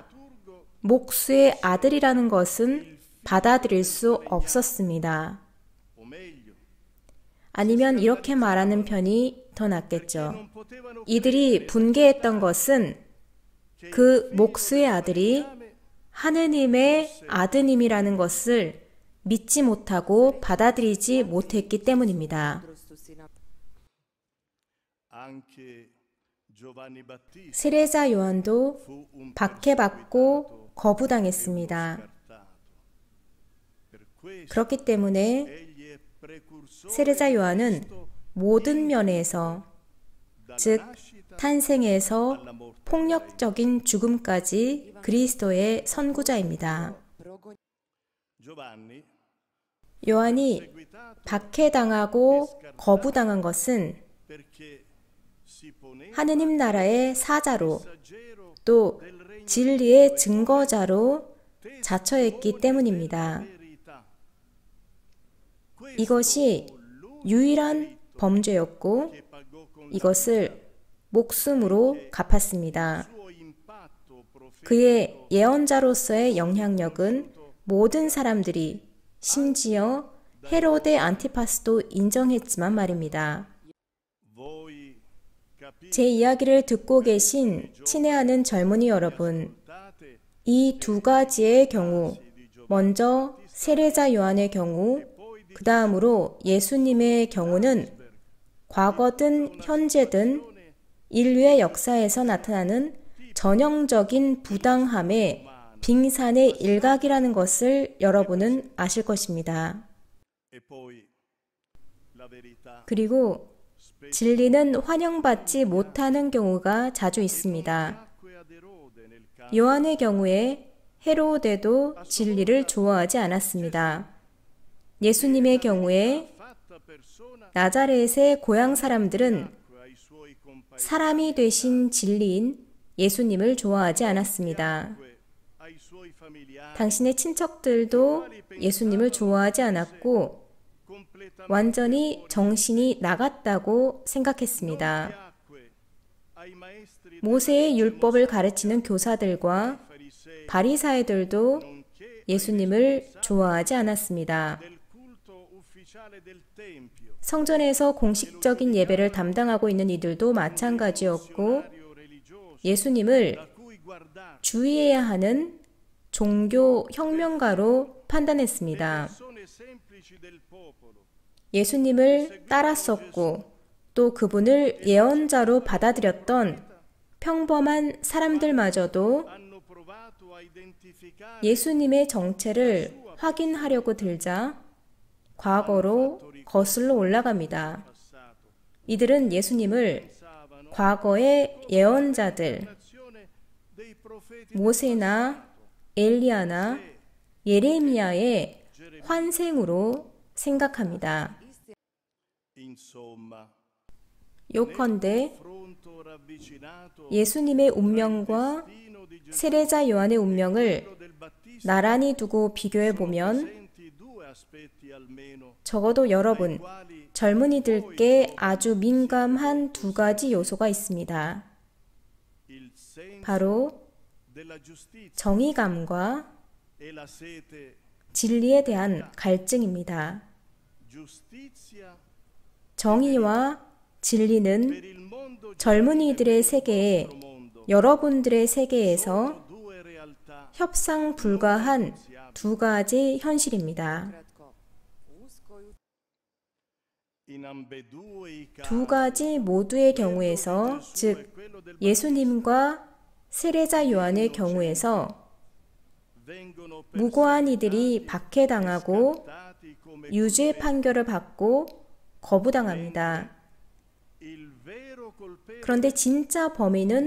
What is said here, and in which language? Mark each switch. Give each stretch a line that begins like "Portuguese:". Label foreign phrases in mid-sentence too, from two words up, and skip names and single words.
Korean: turgo 목수의 아들이라는 것은 받아들일 수 없었습니다.
Italian: o meglio
Korean: 아니면 이렇게 말하는 편이 더 낫겠죠.
Italian: non potevano
Korean: 이들이 분개했던 것은 그 목수의 아들이 하느님의 아드님이라는 것을 믿지 못하고 받아들이지 못했기 때문입니다.
Italian: anche Giovanni Battista
Korean: 세례자 요한도
Italian: fu un
Korean: 박해받고 거부당했습니다.
Italian: scartato. Per questo
Korean: 그렇기 때문에
Italian: egli è precursore
Korean: 세례자 요한은 모든 면에서, 즉 탄생에서 폭력적인 죽음까지 그리스도의 선구자입니다.
Italian: Giovanni
Korean: 요한이 박해당하고 거부당한 것은
Italian: perché si poneva
Korean: 하느님 나라의 사자로
Italian: messaggero
Korean: 또 진리의 증거자로 자처했기 때문입니다.
Italian: verità.
Korean: 이것이 유일한 범죄였고
Italian: Che pagò con
Korean: 이것을 목숨으로 갚았습니다.
Italian: suo impatto profetico
Korean: 그의 예언자로서의 영향력은 모든 사람들이 심지어 헤로데 안티파스도 인정했지만 말입니다.
Italian: voi capite
Korean: 제 이야기를 듣고 계신 친애하는 젊은이 여러분, 이 두 가지의 경우, 먼저 세례자 요한의 경우, 그 다음으로 예수님의 경우는 과거든 현재든 인류의 역사에서 나타나는 전형적인 부당함의 빙산의 일각이라는 것을 여러분은 아실 것입니다.
Italian: e poi la verità
Korean: 그리고 진리는 환영받지 못하는 경우가 자주 있습니다.
Italian: acque ad Erode nel caso
Korean: 요한의 경우에 헤로데도 진리를 좋아하지 않았습니다. 예수님의 경우에
Italian: fatta persona
Korean: 나자렛의 고향 사람들은
Italian: ai suoi compagni
Korean: 사람이 되신 진리인 예수님을 좋아하지 않았습니다.
Italian: ai suoi familiari
Korean: 당신의 친척들도 예수님을 좋아하지 않았고
Italian: completamente
Korean: 완전히 정신이 나갔다고 생각했습니다.
Italian: piacque ai maestri
Korean: 모세의 율법을 가르치는 교사들과
Italian: farisei
Korean: 바리사이들도
Italian: nonché
Korean: 예수님을 좋아하지 않았습니다.
Italian: del culto ufficiale del tempio.
Korean: 성전에서 공식적인 예배를 담당하고 있는 이들도 마찬가지였고
Italian: Funzionario religioso
Korean: 예수님을
Italian: da cui guardare
Korean: 주의해야 하는 종교 혁명가로 판단했습니다.
Italian: persone semplici del popolo
Korean: 예수님을 따랐었고 또 그분을 예언자로 받아들였던 평범한 사람들마저도
Italian: hanno provato a identificare
Korean: 예수님의 정체를 확인하려고 들자 과거로 거슬러 올라갑니다.
Italian: passato.
Korean: 이들은 예수님을
Italian: Pensavano
Korean: 과거의 예언자들,
Italian: all'azione dei profeti
Korean: 모세나 엘리야나 예레미야의 환생으로 생각합니다.
Italian: insomma
Korean: 요컨대
Italian: fronto ravvicinato
Korean: 예수님의 운명과
Italian: destino di Gesù
Korean: 세례자 요한의 운명을
Italian: del Battista
Korean: 나란히 두고 비교해 보면
Italian: presenti due aspetti almeno
Korean: 적어도 여러분,
Italian: quali
Korean: 젊은이들께 아주 민감한 두 가지 요소가 있습니다.
Italian: il senso
Korean: 바로
Italian: della giustizia
Korean: 정의감과
Italian: e la sete
Korean: 진리에 대한 갈증입니다.
Italian: giustizia
Korean: 정의와 진리는
Italian: per il mondo
Korean: 젊은이들의 세계에
Italian: mondo
Korean: 여러분들의 세계에서
Italian: due realtà
Korean: 협상 불가한 두 가지 현실입니다.
Italian: in ambedue i
Korean: 두
Italian: casi
Korean: 가지 모두의 경우에서, 즉
Italian: quello del
Korean: 예수님과 세례자 요한의 경우에서
Italian: vengono
Korean: 무고한 이들이 박해당하고
Italian: persecutati come
Korean: 유죄 판결을 받고 거부당합니다.
Italian: il vero colpevole
Korean: 그런데 진짜 범인은